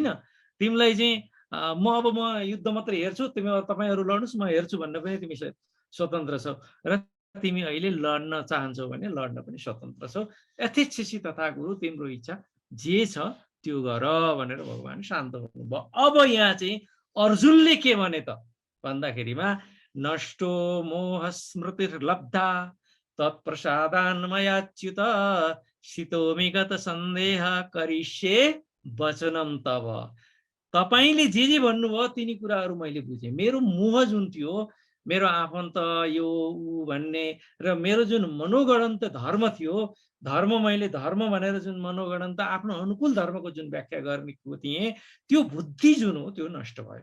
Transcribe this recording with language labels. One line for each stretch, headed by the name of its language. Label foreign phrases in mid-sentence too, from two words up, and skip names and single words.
Nepali: तिमीलाई चाहिँ म युद्ध मात्रै हेर्छु, तपाईँहरू लड्नुहोस् म हेर्छु भन्न पनि तिमी स्वतन्त्र छौ र तिमी अहिले लड्न चाहन्छौ भने लड्न पनि स्वतन्त्र छौ।
Sanskrit: यथेच्छसि तथा गुरु,
Nepali: तिम्रो इच्छा जे छ त्यो गर भनेर भगवान शान्त हुनुभयो। अब यहाँ चाहिँ अर्जुनले के भने त भन्दाखेरिमा
Sanskrit: नष्टो मोह स्मृतिर्लब्धा तत्प्रसादान्मयाच्युत शीतोमि गत सन्देह करिष्ये वचनम तव।
Nepali: तपाईले जे भन्नुभयो तिनी कुराहरू मैले बुझेँ। मेरो मोह जुन थियो, मेरो आफन्त यो ऊ भन्ने र मेरो जुन मनोगणन्त धर्म थियो, धर्म मैले धर्म भनेर जुन मनोगणन्त आफ्नो अनुकूल धर्मको जुन व्याख्या गर्ने थिएँ, त्यो बुद्धि जुन हो त्यो नष्ट भयो।